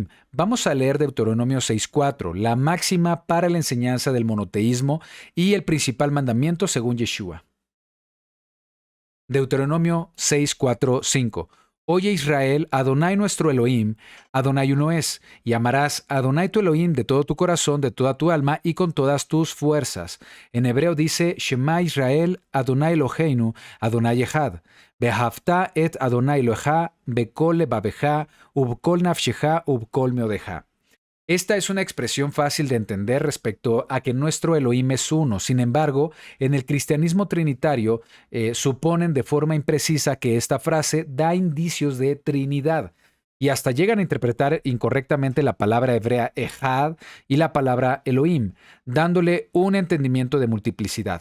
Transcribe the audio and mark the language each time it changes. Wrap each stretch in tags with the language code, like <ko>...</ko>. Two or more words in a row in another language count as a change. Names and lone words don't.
<es>Vamos a leer Deuteronomio 6:4, la máxima para la enseñanza del monoteísmo y el principal mandamiento según Yeshua. Deuteronomio 6:4-5. Oye Israel, Adonai nuestro Elohim, Adonai uno es, y amarás a Adonai tu Elohim de todo tu corazón, de toda tu alma y con todas tus fuerzas. En hebreo dice,</es> <he>שמע ישראל, אדני אלהינו, אדני אחד. ואהבת את אדני אלהיך, בכל לבבך, ובכל נפשך, ובכל מאדך.</he> <es>Esta es una expresión fácil de entender respecto a que nuestro Elohim es uno. Sin embargo, en el cristianismo trinitario suponen de forma imprecisa que esta frase da indicios de Trinidad y hasta llegan a interpretar incorrectamente la palabra hebrea Ejad y la palabra Elohim, dándole un entendimiento de multiplicidad.</es>